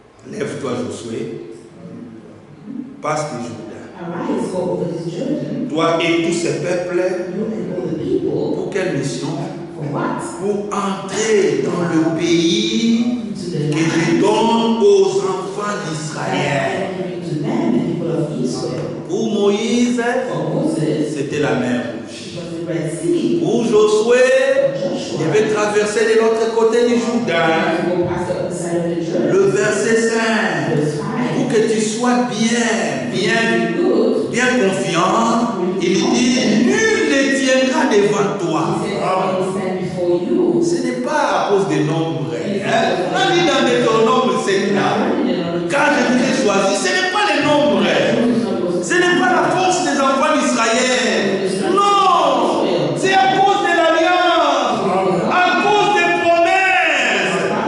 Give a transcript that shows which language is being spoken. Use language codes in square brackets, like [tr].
[fr] lève-toi, Josué, passe le Jourdain. [en] arise, go over this Jordan, [fr] Toi et tous ces peuples, [en] you and all the people. [fr] pour quelle mission? [en] For what? [fr] Pour entrer dans le pays [en] To the [fr] que je donne aux enfants [en] that [fr] d'Israël. [en] I am giving to them, the people of Israel. [fr] Pour Moïse, [en] For Moses, [fr] c'était la mer [en] it [fr] Rouge. [en] was the Red Sea. [fr] Pour Josué, [en] For [fr] il [en] Joshua, [fr] devait traverser de l'autre côté du Jourdain. [en] to go past the other side of the Jordan. [fr] Le verset 5. [en] Verse [fr] Pour [en] 5. [fr] que tu sois bien [en] Good. [fr] confiant, il dit, nul ne tiendra devant toi. [en] He said, I will stand before you. [fr] Ce n'est pas à cause des nombres. Hein? On a dit dans Deutéronome 7 là, quand je vous ai choisi, ce n'est pas les nombres. Ce n'est pas la force des enfants d'Israël. Non! C'est à cause de l'alliance, à cause des promesses.